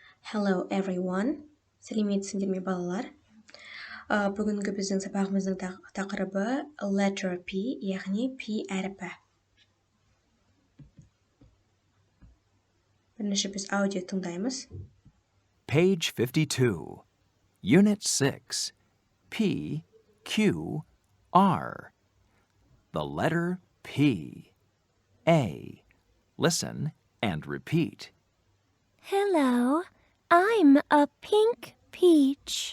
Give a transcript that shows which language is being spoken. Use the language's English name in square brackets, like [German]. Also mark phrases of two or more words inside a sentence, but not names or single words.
[English] Hello everyone. [Kazakh] Сәлеметсіңдер ме балалар? Бүгінгі біздің сабағымыздың тақырыбы [English] letter P, [Kazakh] яғни P әріпі. Бірінші біз аудио тыңдаймыз. [English] Page 52, Unit 6, P, Q, R. The letter P. A. Listen and repeat. Hello, I'm a pink peach.